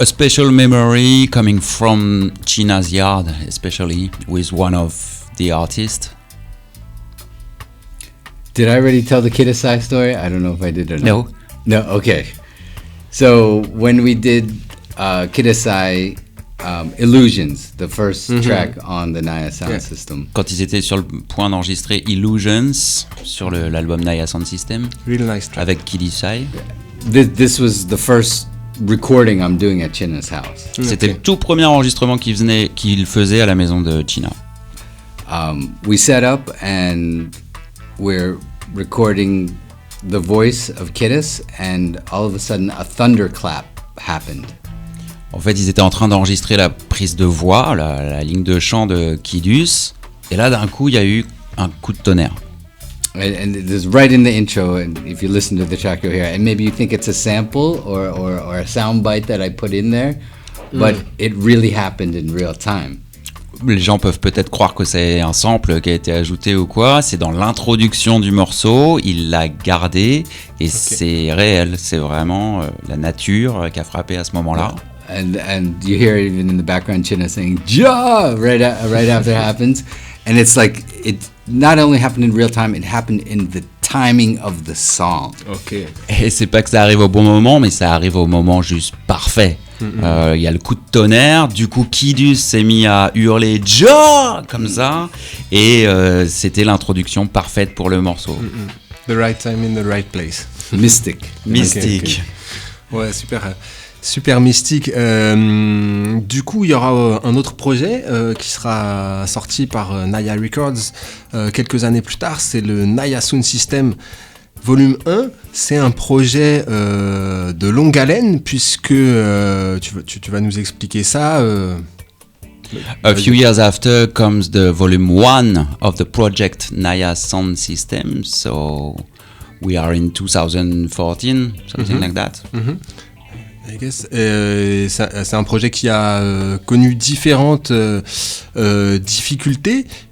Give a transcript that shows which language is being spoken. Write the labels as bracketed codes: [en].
[en] A special memory coming from China's yard, especially with one of the artists? Did I already tell the Kidasai story? I don't know if I did or not. No, okay. So when we did Kidasai Illusions, the first track on the Naya sound system. [fr] Quand ils étaient sur le point d'enregistrer Illusions sur l'album Naya Sound System, [en] Real nice track. [fr] avec Kidasai. [en] This was the first recording I'm doing at China's house. [fr] C'était le tout premier enregistrement qu'il faisait à la maison de China. [en] We set up and we're recording the voice of Kiddas, and all of a sudden a thunderclap happened. [fr] En fait, ils étaient en train d'enregistrer la prise de voix, la ligne de chant de Kidus, et là, d'un coup, il y a eu un coup de tonnerre. [en] And it is right in the intro, and if you listen to the track you'll hear it, and maybe you think it's a sample or a sound bite that I put in there, but it really happened in real time. [fr] Les gens peuvent peut-être croire que c'est un sample qui a été ajouté ou quoi. C'est dans l'introduction du morceau, il l'a gardé et c'est réel. C'est vraiment la nature qui a frappé à ce moment-là. [en] And you hear even in the background China saying "Ja" right after it happens, and it's like it not only happened in real time, it happened in the timing of the song. Ok. [fr] Et c'est pas que ça arrive au bon moment, mais ça arrive au moment juste parfait. Il y a le coup de tonnerre, du coup Kidus s'est mis à hurler Ja comme ça, et c'était l'introduction parfaite pour le morceau. [en] The right time in the right place. [fr] Mystique. Mystique. Okay. Ouais, super. Super mystique. Du coup, il y aura un autre projet qui sera sorti par Naya Records quelques années plus tard. C'est le Naya Sound System Volume 1. C'est un projet de longue haleine puisque tu vas nous expliquer ça. [en] A few years after comes the volume 1 of the project Naya Sound System. So we are in 2014, something like that. I guess. [fr] C'est un projet qui a connu différentes difficultés.